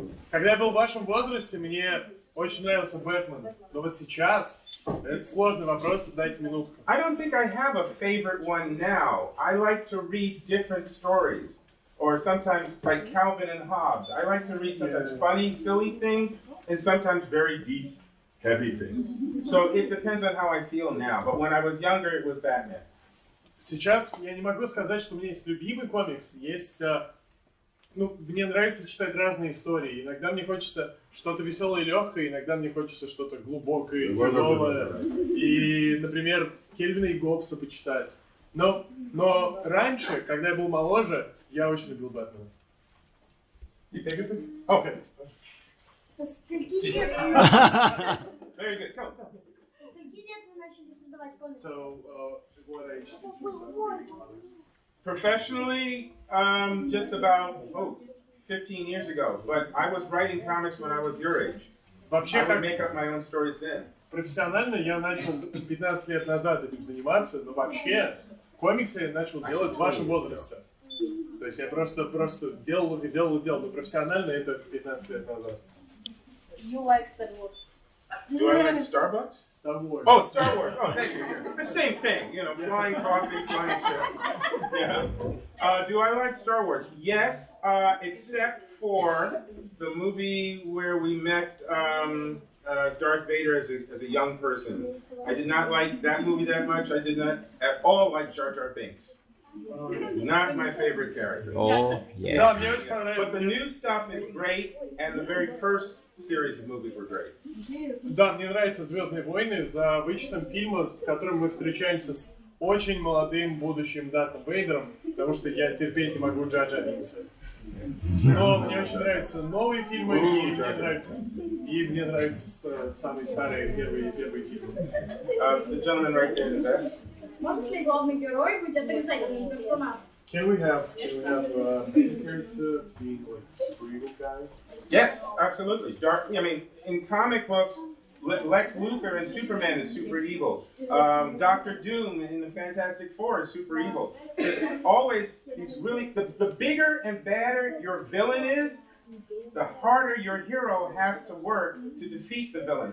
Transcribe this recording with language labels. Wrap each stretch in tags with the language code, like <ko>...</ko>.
<ru>Когда я был в вашем возрасте, мне очень нравился Бэтмен. Но вот сейчас, это сложный вопрос, дайте минутку.</ru> <en>I don't think I have a favorite one now. I like to read different stories. Or sometimes like Calvin and Hobbes. I like to read sometimes funny, silly things, and sometimes very deep, heavy things. So it depends on how I feel now. But when I was younger, it was Batman.</en> <ru>Сейчас я не могу сказать, что у меня есть любимый комикс. Есть, мне нравится читать разные истории. Иногда мне хочется что-то веселое и легкое, иногда мне хочется что-то глубокое, тяжелое. И, например, Кельвина и Гоббса почитать. Но раньше, когда я был моложе, я очень любил Бэтмена.</ru> <en>Okay. Very good. Go.</en> <ru>Скольки лет вы начали создавать комиксы?</ru> <en>So, what age did you start doing comics? Professionally, just about 15 years ago. But I was writing comics when I was your age.</en> <ru>Вообще,</ru> <en>I would make up my own stories then.</en> <ru>профессионально я начал 15 лет назад этим заниматься, но вообще комиксы я начал делать в вашем возрасте. То есть я просто делал их и делал, но профессионально это 15 лет назад.</ru> <en>You like Star Wars. Do I like Starbucks? Star Wars. Oh, Star Wars. Oh, thank you. The same thing, flying coffee, flying ships. Yeah. Do I like Star Wars? Yes, except for the movie where we met Darth Vader as a young person. I did not like that movie that much. I did not at all like Jar Jar Binks. Not my favorite character. Oh, yeah.</en> <ru>Да, мне очень понравилось.</ru> <en>But the new stuff is great, and the very first series of movies were great.</en> <ru>Да, мне нравятся «Звездные войны» за вычетом фильма, в котором мы встречаемся с очень молодым будущим Дартом Вейдером, потому что я терпеть не могу Джа Джа Бинкса. Но мне очень нравятся новые фильмы, и мне нравится И мне нравятся самые старые первые фильмы.</ru> <en>The gentleman right there in the desk.</en> <ru>Может ли главный герой быть отрицательным персонажем?</ru> <en>Can we have main character being like super evil guy? Yes, absolutely. Dark. I mean, in comic books, Lex Luthor in Superman is super evil. Doctor Doom in the Fantastic Four is super evil. Just always, he's really the bigger and badder your villain is, the harder your hero has to work to defeat the villain.</en>